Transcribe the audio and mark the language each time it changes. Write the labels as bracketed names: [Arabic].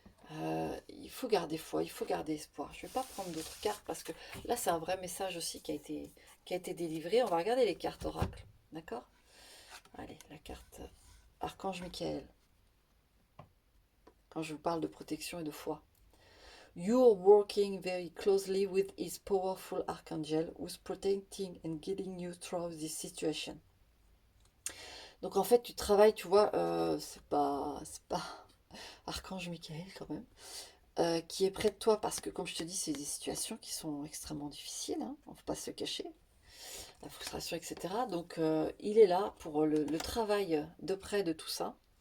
[French] Il faut garder foi, il faut garder espoir. Je ne vais pas prendre d'autres cartes parce que là, c'est un vrai message aussi qui a été délivré. On va regarder les cartes oracle. D'accord? Allez, la carte Archange Michael. Quand je vous parle de protection et de foi. [English] You're working very closely with his powerful archangel who's protecting and guiding you through this situation. [French] Donc en fait, tu travailles, tu vois, c'est pas Archange Michael quand même. Qui est près de toi parce que, comme je te dis, c'est des situations qui sont extrêmement difficiles, hein, on ne peut pas se cacher, la frustration, etc. Donc, il est là pour le travail de près de tout ça.